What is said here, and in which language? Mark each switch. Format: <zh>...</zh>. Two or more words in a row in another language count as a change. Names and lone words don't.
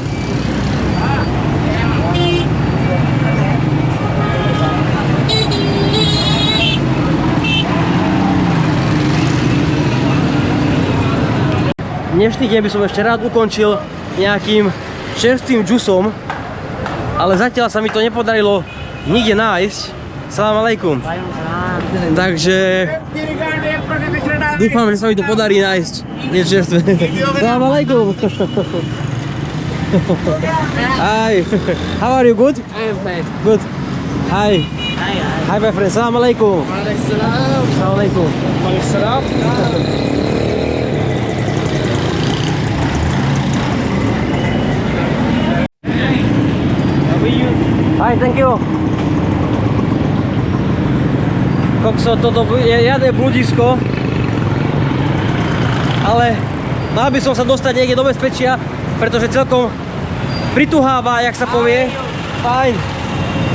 <sk>Dnešný deň by som ešte rád ukončil nejakým čerstvým džusom, ale zatiaľ sa mi to nepodarilo nikde nájsť.</sk> <ar>سلام عليكم.</ar> <sk>Takže dúfam, že sa mi to podarí nájsť niečo čerstvé.</sk> <ar>سلام عليكم.</ar> <en>Hi. How are you? Good? I'm fine. Good. Hi. Hi. Hi my friend.</en> <ar>سلام عليكم. سلام عليكم.</ar> <en>Hi, thank you.</en> <sk>Kokso, toto je jadé bludisko. Ale mal by som sa dostať niekde do bezpečia, pretože celkom prituháva, jak sa povie. Fajn.</sk>